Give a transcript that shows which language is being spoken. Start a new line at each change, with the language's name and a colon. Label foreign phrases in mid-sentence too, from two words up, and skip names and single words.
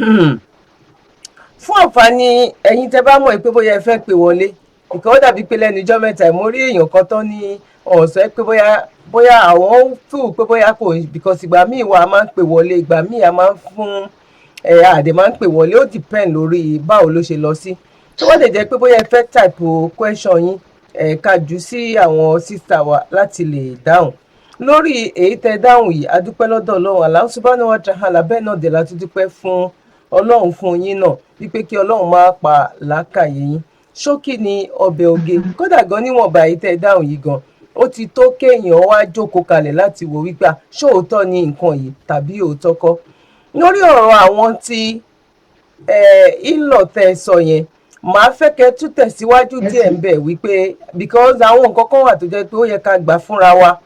Yoruba: Fún àǹfààní ẹ̀yin tẹ́ bá mọ̀ pé bóyá ẹ fẹ́ pè wọlé, nǹkan ó dàbí pé lẹ́nu ijọ́ mẹ́ta mo rí èèyàn kan tán ní ọ̀sẹ̀ pé bóyá àwọn fíìl pé bóyá kò, because ìgbà míì wà á máa ń pè wọlé, ìgbà míì a máa ń fún àdè máa ń pè wọlé, ó depend lórí báwo ló ṣe lọ sí. Tó wọ́n lè jẹ́ pé bóyá ẹ fẹ́
English: type question
Yoruba: yín ká jù sí àwọn sísá wa láti lè dáhùn. Lórí èyí tẹ́ dáhùn yìí, a dúpẹ́ lọ́dọ̀ Ọlọ́run
Arabic: الله سبحانه وتعالى,
Yoruba: bẹ́ẹ̀ náà dẹ̀ la tún dúpẹ́ fún Ọlọ́run fún yín náà wípé kí Ọlọ́run máa pa làákàyè yín. Ṣókí ni ọbẹ̀ oge, kódà gan níwọ̀nba èyí tẹ́ dáhùn yìí gan, ó ti tó kéèyàn wá jókòó kalẹ̀ láti wò wípé ṣóòótọ́ ni nǹkan yìí tàbí òótọ́ kọ́. Lórí ọ̀rọ̀ àwọn tí ìlọ tẹ́ sọ yẹn, màá fẹ́ kẹ́ tún tẹ̀síwájú díẹ̀ ń bẹ̀ wípé because àwọn nǹkan kan wà tó jẹ́ pé ó yẹ ká gbà fúnra wa.